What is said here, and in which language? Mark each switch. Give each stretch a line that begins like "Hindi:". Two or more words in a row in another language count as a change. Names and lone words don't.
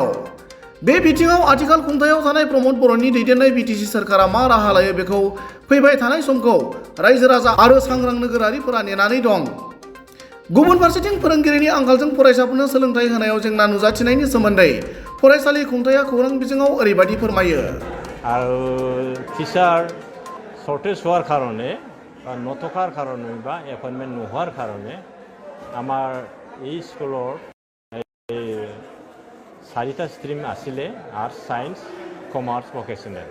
Bodo: बे बिथिङाव आथिखाल खुंथायाव थानाय प्रमद बर'नि दैदेननाय बिटिसि सोरखारा मा राहा लायो बेखौ फैबाय थानाय समखौ रायजो राजा आरो सांग्रां नोगोरारिफोरा नेनानै दं। गुबुन फारसेथिं फोरोंगिरिनि आंखालजों फरायसाफोरनो सोलोंथाइ होनायाव जेंना नुजाथिनायनि सोमोन्दै फरायसालि खुंथाया खौरां बिजोङाव ओरैबायदि फोरमायो।
Assamese: আৰু
English: teacher shortage
Assamese: হোৱাৰ কাৰণে বা নথকাৰ কাৰণে বা এপইণ্টমেণ্ট নোহোৱাৰ কাৰণে আমাৰ এই স্কুলৰ চাৰিটা ষ্ট্ৰীম আছিলে,
English: arts, science, commerce, vocational.